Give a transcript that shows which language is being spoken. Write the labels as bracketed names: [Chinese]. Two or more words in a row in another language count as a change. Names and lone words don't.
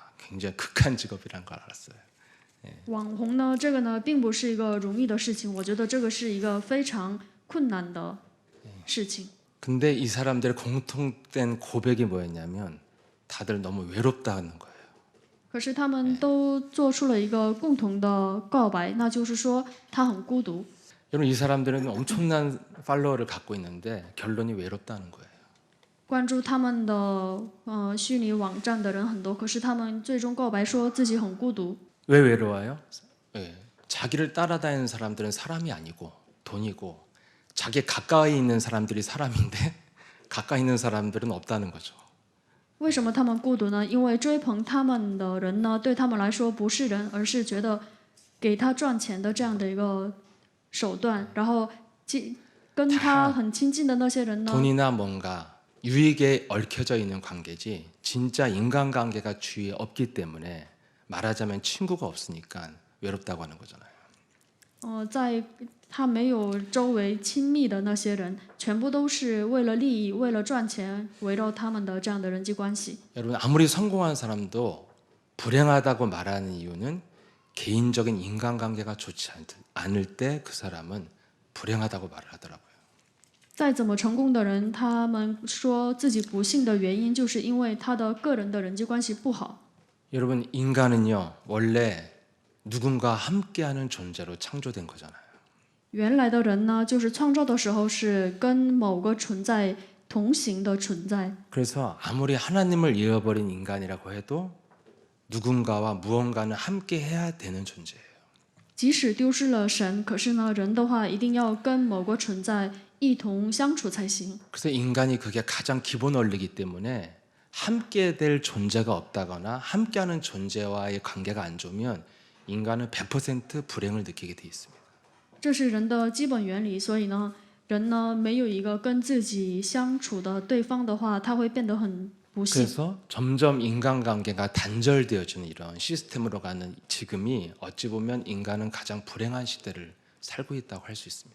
[Korean] 굉장히 극한 직업이란 걸 알았어요. [Chinese] 网红呢，这个呢，并不是一个容易的事情，我觉得这个是一个非常困难的事情。 [Korean] 근데 이 사람들의 공통된 고백이 뭐였냐면 다들 너무 외롭다는 거예요. [Chinese] 可是他们都做出了一个共同的告白，那就是说他很孤独。 [Korean] 여러분 이 사람들은 엄청난 팔로워를 갖고 있는데 결론이 외롭다는 거예요. [Chinese] 关注他们的虚拟网站的人很多，可是他们最终告白说自己很孤独。 [Korean] 왜 외로워요? 자기를 따라다니는 사람들은 사람이 아니고 돈이고 자기 가까이 있는 사람들이 사람인데 가까이 있는 사람들은 없다는 거죠. [Chinese] 为什么他们孤独呢？因为追捧他们的人呢，对他们来说不是人，而是觉得给他赚钱的这样的一个手段，然后跟他很亲近的那些人呢， [Korean] 돈이나 뭔가 유익에 얽혀져 있는 관계지 진짜 인간관계가 주위에 없기 때문에 말하자면 친구가 없으니까 외롭다고 하는 거잖아요. [Chinese] 在他没有周围亲密的那些人，全部都是为了利益、为了赚钱围绕他们的这样的人际关系。 [Korean] 여러분 아무리 성공한 사람도 불행하다고 말하는 이유는 개인적인 인간관계가 좋지 않을 때 그 사람은 불행하다고 말을 하더라고요. [Chinese] 再怎么成功的人，他们说自己不幸的原因，就是因为他的个人的人际关系不好。 [Korean] 여러분 인간은요 원래 누군가 함께하는 존재로 창조된 거잖아요. [Chinese] 原来的人呢，就是创造的时候是跟某个存在同行的存在。 [Korean] 그래서 아무리 하나님을 잃어버린 인간이라고 해도 누군가와 무언가는 함께 해야 되는 존재예요. [Chinese] 即使丢失了神，可是呢，人的话一定要跟某个存在一同相处才行。 [Korean] 그래서 인간이 그게 가장 기본 원리이기 때문에 함께 될 존재가 없다거나 함께하는 존재와의 관계가 안 좋으면 인간은 100% 불행을 느끼게 돼 있습니다. [Chinese] 这是人的基本原理，所以呢，人呢没有一个跟自己相处的对方的话，他会变得很不幸。 [Korean] 그래서 점점 인간관계가 단절되어지는 이런 시스템으로 가는 지금이 어찌 보면 인간은 가장 불행한 시대를 살고 있다고 할 수 있습니다.